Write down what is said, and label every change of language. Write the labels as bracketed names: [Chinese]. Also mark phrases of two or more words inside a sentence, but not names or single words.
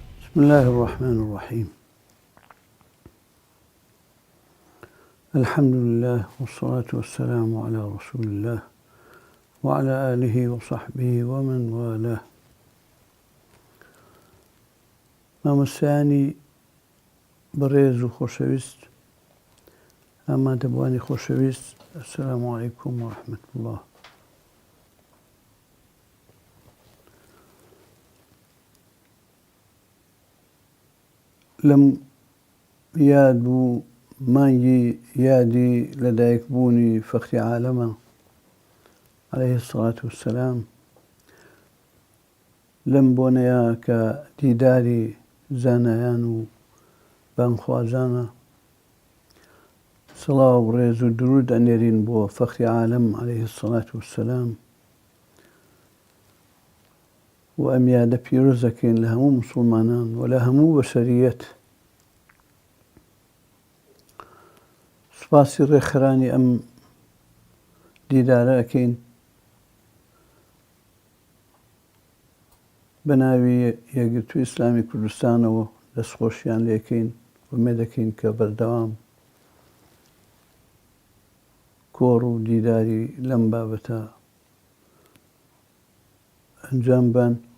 [Arabic] بسم الله الرحمن الرحيم. الحمد لله والصلاة والسلام على رسول الله وعلى آله وصحبه ومن والاه. [Central Kurdish] مامۆستایانی بەڕێز و خۆشەویست، ئامادەبوانی خۆشەویست، [Arabic] السلام عليكم ورحمة الله. [Central Kurdish] لەم یاد بوو مانگی یادی لەدایکبوونی فەخری عالەمە [Arabic] عليه الصلاة والسلام، [Central Kurdish] لەم بۆنەیە کە دیداری زانایان و بانخوازانە. سڵاو و ڕێز و درود ئەنێرین بۆ فەخری عالەم [Arabic] عليه الصلاة والسلام [Central Kurdish] و ئەم یادە پیرۆز دەکەین لە هەموو موسڵمانان و لە هەموو بەشەریەت. سوپاسی ڕێکخراانی ئەم دیدارە ئەکەین بە ناوی یەکگرتووی ئیسلامی کوردستانەوە، دەستخۆشیان لێکەین و مێ دەکەین کە بەردەوام کۆڕ و دیداری لەم بابەتە ئەنجام بان